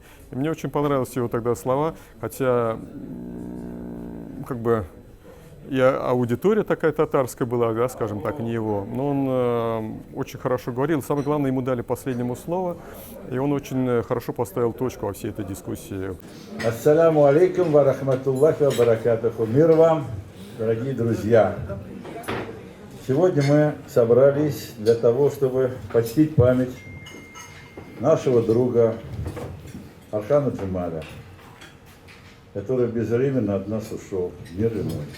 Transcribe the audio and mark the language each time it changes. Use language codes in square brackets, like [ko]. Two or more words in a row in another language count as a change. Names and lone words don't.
[ru] И мне очень понравились его тогда слова, хотя, как бы, и аудитория такая татарская была, да, скажем так, не его, но он очень хорошо говорил. Самое главное, ему дали последнему слово, и он очень хорошо поставил точку во всей этой дискуссии. [ar] السلام عليكم ورحمة الله وبركاته. [ru] Мир вам, дорогие друзья. Сегодня мы собрались для того, чтобы почтить память нашего друга Архана Джемаля, который безвременно от нас ушел, мир ему.